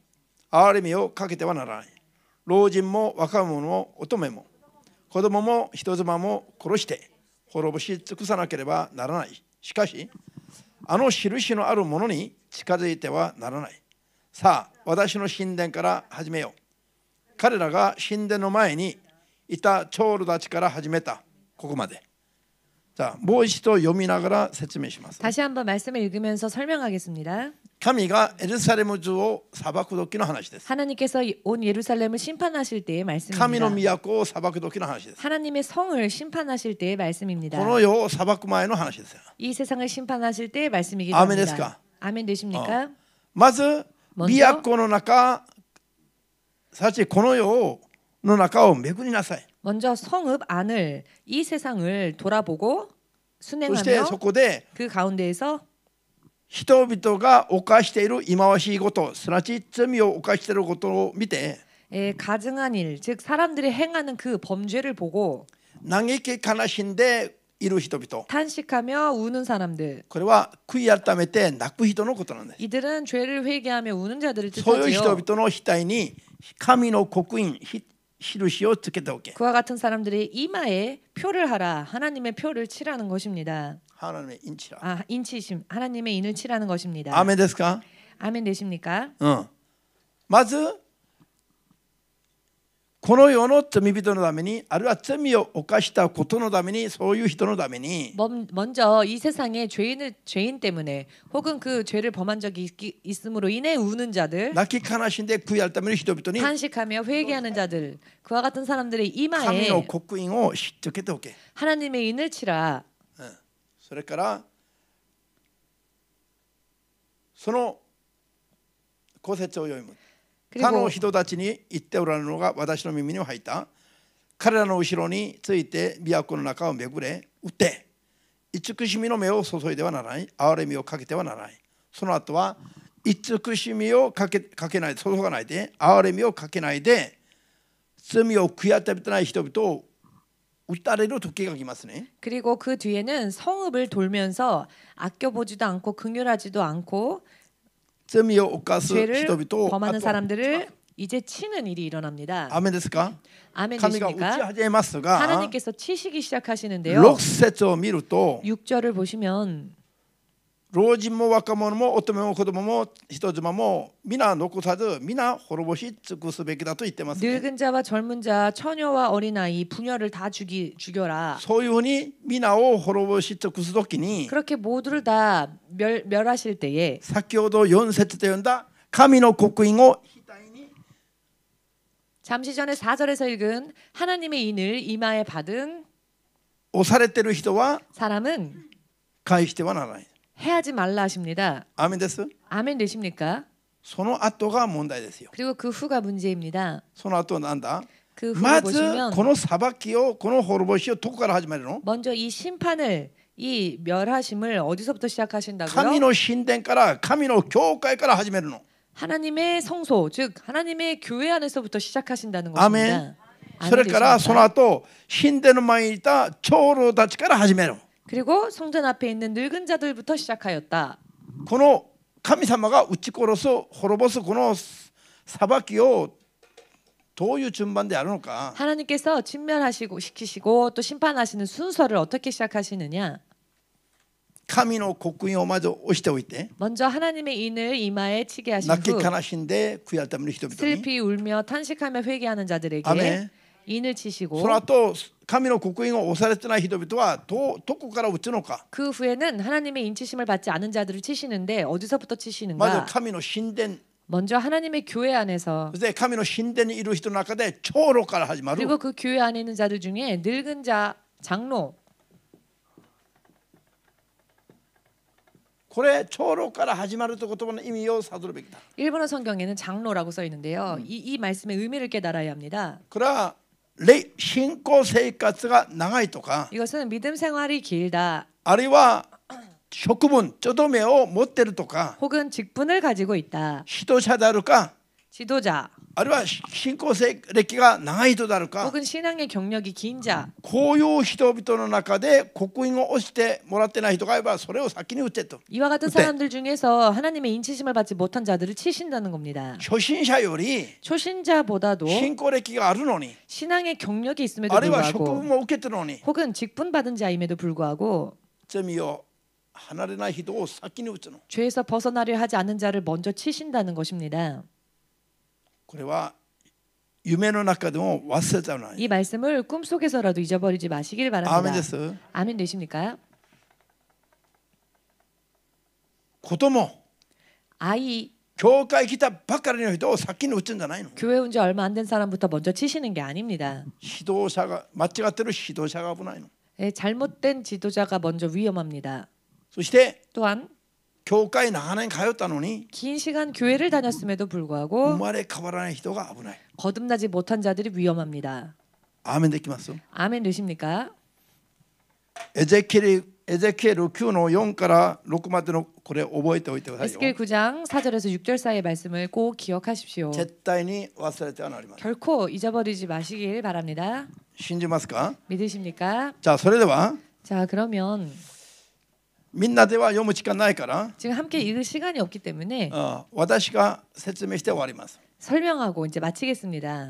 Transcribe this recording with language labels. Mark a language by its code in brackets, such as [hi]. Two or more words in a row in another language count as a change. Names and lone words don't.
[ja] 憐れみをかけてはならない。老人も若者も乙女も子供も人妻も殺して滅ぼし尽くさなければならない。しかしあの印のあるものに近づいてはならない。さあ私の神殿から始めよう。彼らが神殿の前にいた長老たちから始めた。ここまで。 [ko] 자, 뭐 [ja] 一度読みながら説明します。 [ko] 다시 한번 말씀을 읽으면서 설명하겠습니다. [ja] 神がエルサレム城を裁く時の話です。 [ko] 하나님께서 온 예루살렘을 심판하실 때의 [ja] 神の [ko] 말씀입니다. [ja] 都を裁く時の話です。 [ko] 하나님의 성을 심판하실 때의 말씀입니다. [ja] この世を裁く前の話ですよ。 [ko] 이 세상을 심판하실 때의 말씀이기도 아멘 합니다. [ja] ですか? [ko] 아멘 되십니까? [ja] まず都の中、すなわちこの世の中を巡りなさい。 [ko] 먼저 성읍 안을 이 세상을 돌아보고 [ja] そして [ko] 순행하며 [ja] そこで [ko] 그 가운데에서 [ja] 人々が犯している忌まわしいこと、すなわち罪を犯していることを見て、 [ko] 가증한 일, 즉 사람들이 행하는 그 범죄를 보고 [ja] 嘆き悲しんでいる人々、 [ko] 탄식하며 우는 사람들, [ja] これは悔い改めて泣く人のことなんです。 [ko] 이들은 죄를 회개하며 우는 자들을 [ja] そういう人 [ko] 뜻하지요. [ja] 々の額に神の刻印、印をつけておけ。 [ko] 그와 같은 사람들의 이마에 표를 하라. 하나님의 표를 칠하는 것입니다. 하나님의 인치라. 아, 인치심. 하나님의 인을 칠하는 것입니다. [ja] 아멘 ですか? [ko] 아멘 되십니까? [ja] まずこの世の罪人のために、あるいは罪を犯したことのために、そういう人のために [ko] 먼저 이 세상에 죄인 때문에 혹은 그 죄를 범한 적이 있음으로 인해 우는 자들, [ja] 泣き悲しんで悔い改める人々に [ko] 탄식하며 회개하는 자들, 그와 같은 사람들의 [ja] 神 [ko] 이마에 [ja] の刻印をしつけておけ。 [ko] 하나님의 인을 치라. [ja] それからその五節を読む。他の [ko] 그리고 [ja] 人たちに言っておられるのが私の耳に入った。彼らの後ろについて都の中を巡れ、撃って慈しみの目を注いではならない。憐れみをかけてはならない。その後は慈しみをかけない、注がないで、憐れみをかけないで、罪を悔い改めてない人々を撃たれる時が来ますね。 [ko] 그리고 그 뒤에는 성읍을 돌면서 아껴보지도 않고 긍휼하지도 않고 [ja] 罪を犯す人 [ko] 죄를 [ja] 々を [ko] 범하는 사람들을 이제 치는 일이 일어납니다. [ja] アメンですか? [ko] 아멘 [ja] 神が打ち [ko] 되십니까? [ja] 始めますが、 [ko] 하나님께서 치시기 시작하시는데요. [ja] 6 節を見ると [ko] 6절을 보시면 [ja] 老人も若者も乙女も子供も人妻も皆残さず皆滅ぼし尽くすべきだと言ってますね。 [ko] 늙은 자와 젊은 자, 처녀와 어린아이, 부녀를 다 죽여라. [ja] そういうふうに皆を滅ぼし尽くすときに [ko] 그렇게 모두를 다 멸하실 때에 [ja] 先ほど4節で読んだ神の刻印を額に [ko] 잠시 전에 4절에서 읽은 하나님의 인을 이마에 받은 [ja] 押されている人は [ko] 사람은 [ja] 返してはならない。 [ko] 해하지 말라 하십니다. [ja] アメンです。 [ko] 아멘 되십니까? [ja] その後が問題ですよ。 [ko] 그리고 그 후가 문제입니다. [ja] その後はなんだ? [ko] 그 후를 [ja] まず [ko] 보시면 [ja] この裁きをこの滅ぼしをどこから始めるの? [ko] 먼저 이 심판을, 이 멸하심을 어디서부터 [ja] 神 [ko] 시작하신다고요? [ja] の神殿から神の教会から始めるの。 [ko] 하나님의 성소, 즉 하나님의 교회 안에서부터 시작하신다는 아멘. 것입니다. [ja] それからその後神殿の前にいた長老たちから始める。 [ko] 그리고 성전 앞에 있는 늙은 자들부터 시작하였다. [ja] この神様が撃ち殺す滅ぼすこの裁きをどういう順番でやるのか。 [ko] 하나님께서 진멸하시고 시키시고 또 심판하시는 순서를 어떻게 시작하시느냐? [ja] 神の刻印をまず押しておいて [ko] 먼저 하나님의 인을 이마에 치게 하신 [ja] 泣き [ko] 후 [ja] 悲しんで悔い改める人々に [ko] 슬피 울며 탄식하며 회개하는 자들에게 아멘. 인을 치시고 [ja] その後神の刻印を押されてない人々はどこから打つのか。 [ko] 그 후에는 하나님의 인치심을 받지 않은 자들을 치시는데 어디서부터 [ja] まず [ko] 치시는가? [ja] 神の神殿、 [ko] 먼저 하나님의 교회 안에서 [ja] そして神の神殿にいる人の中で長老から始まる。 [ko] 그리고 그 교회 안에 있는 자들 중에 늙은 자 장로 [ja] これ長老から始まるという言葉の意味を悟るべきだ。 [ko] 일본어 성경에는 장로라고 써 있는데요. 이 말씀의 의미를 깨달아야 합니다. [ja] これは信仰生活が長いとか、 [ko] 이것은 믿음 생활이 길다 [ja] あるいは職分、ちょどめを持ってるとか、 [ko] 혹은 직분을 가지고 있다. [ja] 指導者であるか、 [ko] 지도자 [ja] あるいは信仰歴が長い人であるか、 [ko] 혹은 신앙의 경력이 긴 자. [ja] こういう人々の中で刻印を押してもらってない人がいればそれを先に打てと。 [ko] 이와 같은 어때? 사람들 중에서 하나님의 인치심을 받지 못한 자들을 치신다는 겁니다. [ja] 初心者より [ko] 초신자보다도 [ja] 信仰歴があるのに、 [ko] 신앙의 경력이 있음에도 [ja] あるいは職 [ko] 불구하고 [ja] 分も受けてるのに、 [ko] 혹은 직분 받은 자임에도 불구하고 [ja] 罪を離れない人を先に打つの。 [ko] 죄에서 벗어나려 하지 않는 자를 먼저 치신다는 것입니다. [ja] これは夢の中でも忘れちゃうの。 [ko] 이 말씀을 꿈속에서라도 잊어버리지 마시길 [ja] アーメン [ko] 바랍니다. [ja] です。 [ko] 아멘 되십니까? [ja] 子供、 [ko] 아이 [ja] 教会来たばっかりの人を先に打つんじゃないの。 [ko] 교회 온 지 얼마 안 된 사람부터 먼저 치시는 게 아닙니다. [ja] 指導者が間違ってる指導者が危ないの。 [ko] 예, 잘못된 지도자가 먼저 위험합니다. [ja] そして [ko] 또한 [ja] 教会長年通ったのに [ko] 긴 시간 교회를 다녔음에도 [ja] 生 [ko] 불구하고 [ja] まれ変わらない人が危ない。 [ko] 거듭나지 못한 자들이 위험합니다. [ja] アーメンできます。 [ko] 아멘 되십니까? [ja] エゼキエル9の4から6までのこれ覚えておいてください [ko] 에스겔 [ja] よ。 [ko] 9장 4절에서 6절 사이의 말씀을 꼭 기억하십시오. [ja] 絶対に忘れてはなりません。 [ko] 결코 잊어버리지 마시길 바랍니다. [ja] 信じますか？ [ko] 믿으십니까? [ja] じゃあそれでは [ko] 자, 그러면 [ja] みんなでは読む時間ないから、 [ko] 지금 함께 읽을 시간이 없기 때문에 [ja] 私が説明して終わります。 [ko] 설명하고 이제 마치겠습니다.